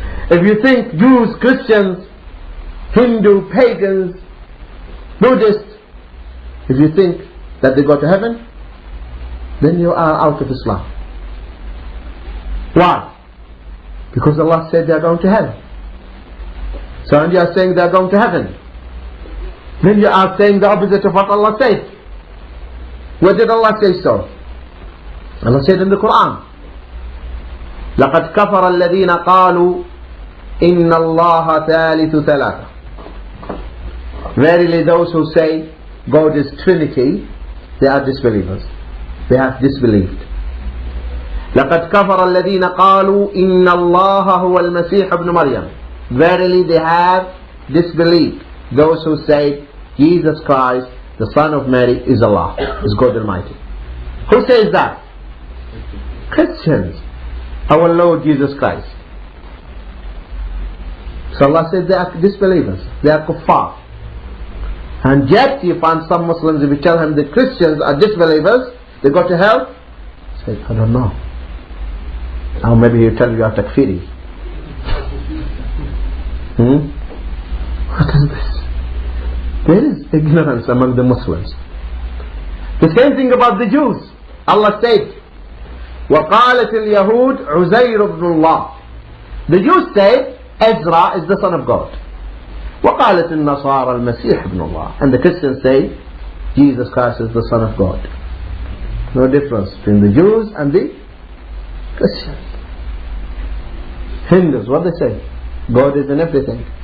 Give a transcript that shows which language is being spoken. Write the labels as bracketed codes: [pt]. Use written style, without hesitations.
[en] If you think Jews, Christians, Hindu, pagans, Buddhists, if you think that they go to heaven, then you are out of Islam. Why? Because Allah said they are going to hell. So when you are saying they are going to heaven, then you are saying the opposite of what Allah said. Where did Allah say so? Allah said in the Quran, [ar] لَقَدْ كَفَرَ الَّذِينَ قَالُوا إِنَّ اللَّهَ ثَالِثُ ثَلَاثَةٍ. [en] Verily those who say God is Trinity, they are disbelievers. They have disbelieved. [ar] لَقَدْ كَفَرَ الَّذِينَ قَالُوا إِنَّ اللَّهَ هُوَ الْمَسِيحُ ابْنُ مَرْيَمَ. [en] Verily they have disbelieved. Those who say Jesus Christ, the Son of Mary, is Allah, is God Almighty. Who says that? Christians. Our Lord Jesus Christ. So Allah says they are disbelievers. They are kuffar. And yet you find some Muslims, if you tell them the Christians are disbelievers, they go to hell, say, I don't know. Or maybe he'll tell you are takfiri. What is this? There is ignorance among the Muslims. The same thing about the Jews. Allah said, [ar] وَقَالَتِ الْيَهُودُ عُزَيْرُ بْنُ اللَّهِ. [en] The Jews say Ezra is the son of God. [ar] وَقَالَتِ النَّصَارَى الْمَسِيحُ ابْنُ اللَّهِ. [en] And the Christians say Jesus Christ is the son of God. No difference between the Jews and the Christians. Hindus, what they say? God is in everything.